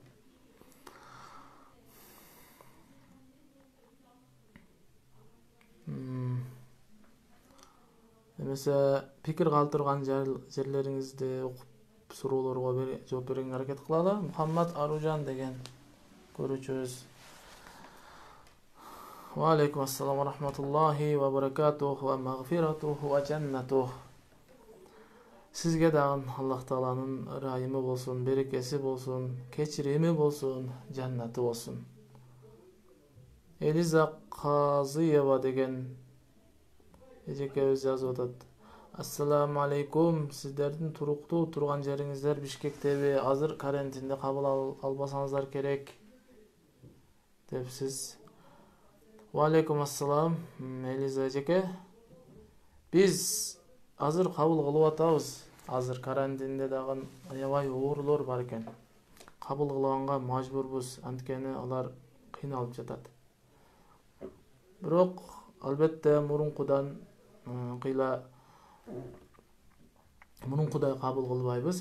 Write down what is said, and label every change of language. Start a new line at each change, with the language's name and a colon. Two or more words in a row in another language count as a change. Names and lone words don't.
Kyrgyz: Эмесе пикир калтырган жерлериңизди окуп суроолорго жооп берүүгө аракет кылалы. Мухаммад Аружан деген көрүүчүбүз.
Arabic: وعليكم السلام ورحمة الله وبركاته ومغفرته وجنته.
Kyrgyz: Сизге дагы Аллах Тааланын ырайымы болсун, берекеси болсун, кечирими болсун, жаннаты болсун. Элиза Казыева деген эжекебиз жазып атат.
Arabic: السلام عليكم.
Kyrgyz: Сиздердин туруктуу турган жериңиздер Бишкектеби? Азыр карантинде кабыл албасаңыздар керек депсиз.
Arabic: وعليكم السلام.
Kyrgyz: Элиза эжеке. Биз азыр кабыл кылып атабыз. Азыр карантинде дагы аябай оорулор бар экен. Кабыл кылганга мажбурбуз, анткени алар кыйналып жатат. Бирок албетте мурункудай кабыл кылбайбыз.